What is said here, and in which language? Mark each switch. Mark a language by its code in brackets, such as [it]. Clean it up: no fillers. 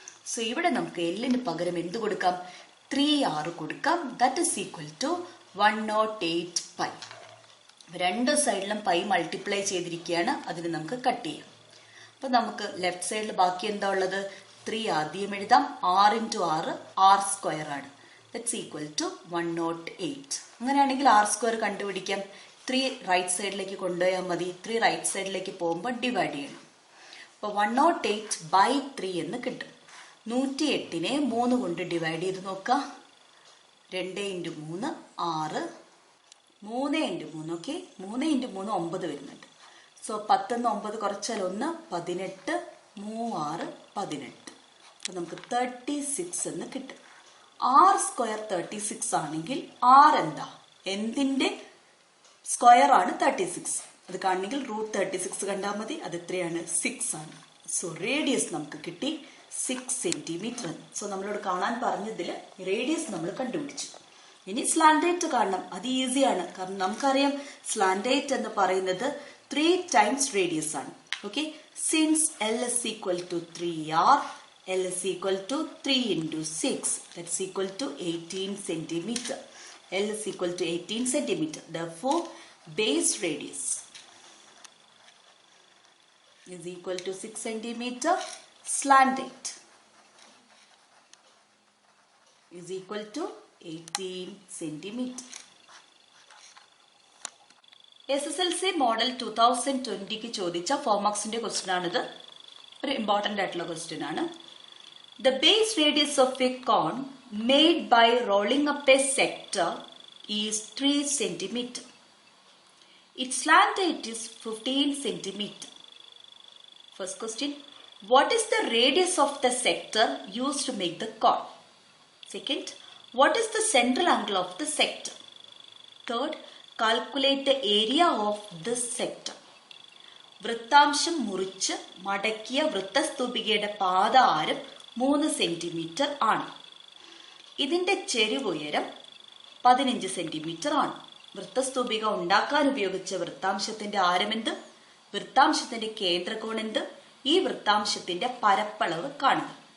[ml] So ഇവിടെ നമുക്ക് എല്ലിന് പകരം എന്ത് കൊടുക്കാം? 3R കൊടുക്കാം. That is equal to 108 pi. രണ്ട് സൈഡിലും പൈ മൾട്ടിപ്ലൈ ചെയ്തിരിക്കുകയാണ്. അതിന് നമുക്ക് കട്ട് ചെയ്യാം. അപ്പൊ നമുക്ക് ലെഫ്റ്റ് സൈഡിൽ ബാക്കി എന്താ ഉള്ളത്? 3 ആദ്യം എഴുതാം. R into R, R square ആണ്. That's equal to 108. അങ്ങനെയാണെങ്കിൽ R സ്ക്വയർ കണ്ടുപിടിക്കാം. 3 റൈറ്റ് സൈഡിലേക്ക് കൊണ്ടുപോയാൽ മതി. 3 റൈറ്റ് സൈഡിലേക്ക് പോകുമ്പോൾ ഡിവൈഡ് ചെയ്യണം. അപ്പൊ 108/3 എന്ന് കിട്ടും. 108നെ 3 കൊണ്ട് ഡിവൈഡ് ചെയ്ത് നോക്കാം. 2 into 3 6, 3 into 3. ഓക്കെ, 3 into 3 9 വരുന്നുണ്ട്. സോ 10 9 കുറച്ചാൽ 1 18, 3 18. അപ്പൊ നമുക്ക് 36 എന്ന് കിട്ടും. R സ്ക്വയർ 36 ആണെങ്കിൽ R എന്താ? എന്തിന്റെ സ്ക്വയർ ആണ് 36? അത് കാണണമെങ്കിൽ √36 കണ്ടാൽ മതി. അത് എത്രയാണ്? 6 ആണ്. സോ റേഡിയസ് നമുക്ക് കിട്ടി 6 സെന്റിമീറ്റർ. സോ നമ്മളോട് കാണാൻ പറഞ്ഞതിൽ റേഡിയസ് നമ്മൾ കണ്ടുപിടിച്ചു. ഇനി സ്ലാൻഡൈറ്റ് കാണണം. അത് ഈസിയാണ്, കാരണം നമുക്കറിയാം സ്ലാൻഡൈറ്റ് എന്ന് പറയുന്നത് 3 times റേഡിയസ് ആണ്. [en] Okay, since L is equal to 3R, L is equal to 3 into 6, that's equal to 18 centimeter. L is equal to 18 centimeter. Therefore, base radius is equal to 6 centimeter. Slant 8 is equal to 18 centimeter. [ml] SSLC model 2020 ചോദിച്ച 4 മാർക്സിന്റെ question ആണിത്. ഒരു important ആയിട്ടുള്ള question ആണ്. [en] The base radius of a cone made by rolling up a sector is 3 cm. Its slant height is 15 cm. First question, what is the radius of the sector used to make the cone? Second, what is the central angle of the sector? Third, calculate the area of this sector. [ml] വൃത്താംശം മുറിച്ച് മടക്കിയ വൃത്തസ്തൂപികയുടെ പാദ ആരം 3 centimetre ആണ്. ഇതിന്റെ ചെരിവുയരം 15 centimetre ആണ്. വൃത്തസ്തൂപിക ഉണ്ടാക്കാൻ ഉപയോഗിച്ച വൃത്താംശത്തിന്റെ ആരമെന്ത്? വൃത്താംശത്തിന്റെ കേന്ദ്രകോണെന്ത്? ഈ വൃത്താംശത്തിന്റെ പരപ്പളവ് കാണുക.